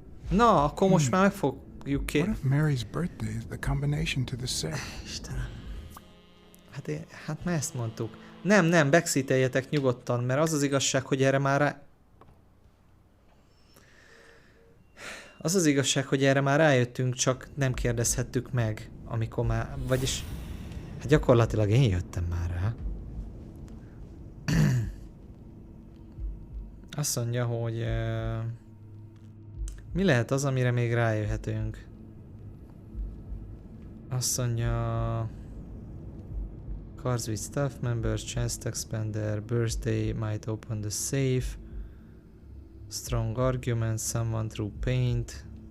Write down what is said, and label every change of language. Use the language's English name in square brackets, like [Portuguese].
[Hungarian] Na, akkor most már meg fogjuk ki. [English] What if Mary's birthday is the combination to the safe? [Hungarian] Istenem. Hát már ezt mondtuk. Nem, backseateljetek nyugodtan, mert az az igazság, hogy erre már rájöttünk, csak nem kérdezhettük meg, amikor már... Vagyis... Hát gyakorlatilag én jöttem már rá. Azt mondja, hogy... mi lehet az, amire még rájöhetünk? Azt mondja... [English] Cards with staff members, chest expander, birthday might open the safe. Strong argument, someone threw paint.